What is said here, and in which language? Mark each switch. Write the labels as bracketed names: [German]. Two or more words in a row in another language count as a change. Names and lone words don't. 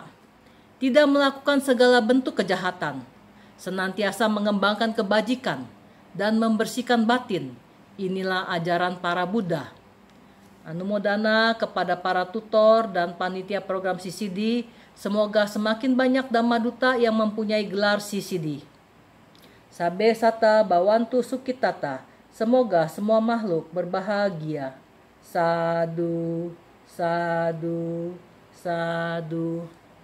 [Indonesian] Tidak melakukan segala bentuk kejahatan, senantiasa mengembangkan kebajikan, dan membersihkan batin. Inilah ajaran para Buddha. Anumodana kepada para tutor dan panitia program CCD, semoga semakin banyak Dhamma Duta yang mempunyai gelar CCD. [Pali] Sabe sata bawantu sukitata. [Indonesian] Semoga semua makhluk berbahagia. [Pali] Sadu, sadu, sadu.